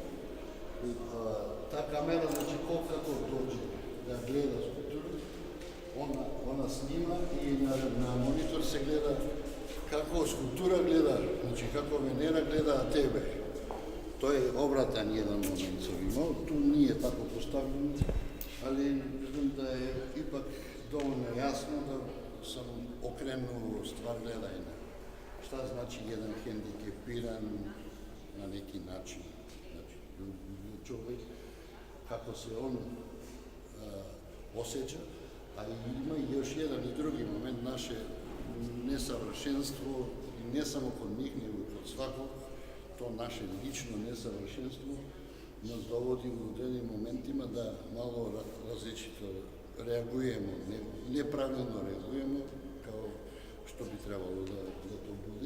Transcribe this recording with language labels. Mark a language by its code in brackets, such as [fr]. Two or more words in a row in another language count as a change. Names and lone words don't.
[sr] Ta kamera, znači kako dođe da gleda skulpturu, ona snima i na monitor se gleda kako skulptura gleda, znači kako Venera gleda tebe. To je obratan jedan moment sam imao, tu nije tako postavljeno, ali mislim окрену ствар гледање. Šta znači jedan hendikepiran na neki način, znači čovjek, kako se on osjeća, a ima i još jedan i drugi moment, naše nesavršenstvo, i ne samo kod njih, nego kod svakog, to naše lično nesavršenstvo nas dovodi u određenim momentima da malo različito reagujemo, nepravilno reagujemo, kao što bi trebalo da to bude.